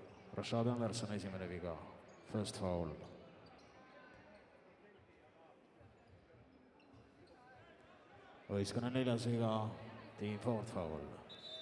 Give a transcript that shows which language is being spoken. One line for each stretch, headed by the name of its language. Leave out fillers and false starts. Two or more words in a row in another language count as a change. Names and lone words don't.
Estonian: Rashad Anderson esimene viga,
English: first foul.
Estonian: Võistkonna neljas viga,
English: team fourth foul.